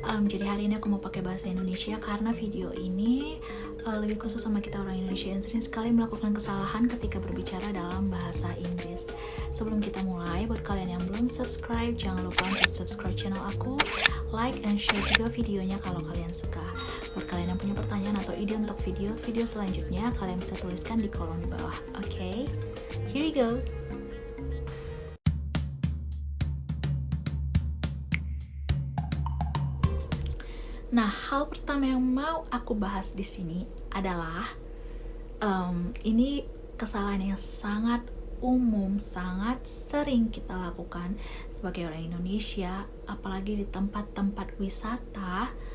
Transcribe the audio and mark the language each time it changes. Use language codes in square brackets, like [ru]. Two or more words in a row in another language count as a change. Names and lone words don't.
[id] Jadi hari ini aku mau pakai bahasa Indonesia karena video ini lebih khusus sama kita orang Indonesia yang sering sekali melakukan kesalahan ketika berbicara dalam bahasa Inggris. Sebelum kita mulai, buat kalian yang belum subscribe, jangan lupa untuk subscribe channel aku, [en] like and share [id] juga videonya kalau kalian suka. Buat kalian yang punya pertanyaan atau ide untuk video selanjutnya, kalian bisa tuliskan di kolom di bawah. Oke, [en] here you go. [id] Nah, hal pertama yang mau aku bahas di sini adalah ini kesalahan yang sangat umum, sangat sering kita lakukan sebagai orang Indonesia, apalagi di tempat-tempat wisata.